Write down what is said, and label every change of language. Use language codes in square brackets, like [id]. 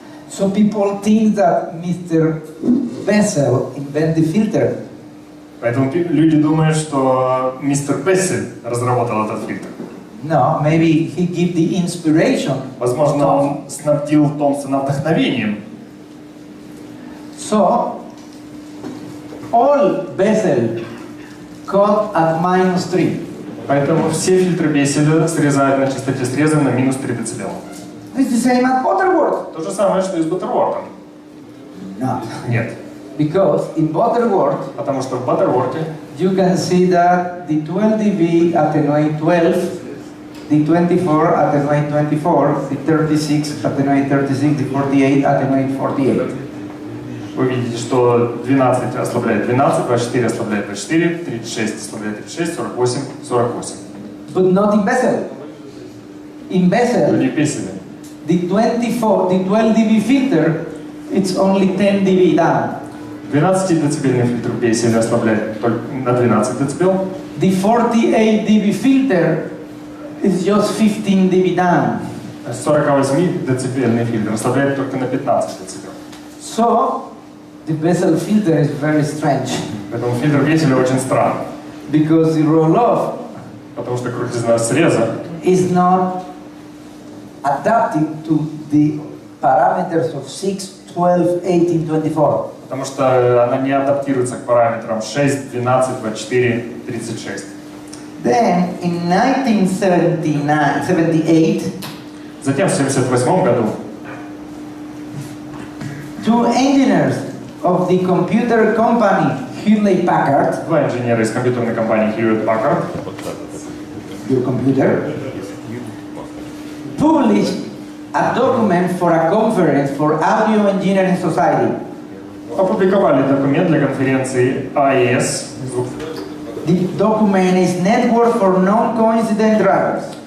[en] So people think that Mr. Bessel invented the filter. [ru] Поэтому люди думают, что мистер Бессель разработал этот фильтр. [en] No, maybe he gave the inspiration. [ru] Возможно, он снабдил Томпсона вдохновением. [en] So, all Bessel code at -3. [ru] Поэтому все фильтры Бесселя срезают на частоте среза на минус 3 дБ. [en] It's the same as Butterworth. [ru] То же самое, что и с Баттервортом. [en] No, [ru] Нет. [en] because in Butterworth [ru] Потому что в Баттерворте [en] you can see that the 12 dB attenuate 12, the 24 attenuate 24, the 36 attenuate 36, the 48 attenuate 48. [ru] вы видите, что 12 ослабляет 12, 24 ослабляет 24, 36 ослабляет 36, 48, 48. [en] But not in Bessel. In [ru] Но [en] Bessel, [ru] не в Бесселе. [en] the 12 dB filter, it's only 10 dB down. [ru] 12-децибельный фильтр в Бесселе ослабляет только на 12 дБ. [en] The 48 dB filter is just 15 dB down. [ru] 48-децибельный фильтр ослабляет только на 15 дБ. [en] So, the Bessel filter is very strange [ru] Поэтому фильтр Бесселя очень странный. [en] because the roll-off [ru] Потому что крутизна среза [en] is not adapted to the parameters of 6, 12, 18, 24. [ru] потому что она не адаптируется к параметрам 6, 12, 24, 36. [en] Then, in 1978, [ru] Затем в 1978 году [en] two engineers of the computer company Hewlett-Packard, [ru] два инженера из компьютерной компании Hewlett-Packard [en] your computer, published a document for a conference for Audio Engineering Society. [ru] опубликовали документ для конференции AES. [en] The document is Network for Non-Coincident Drivers.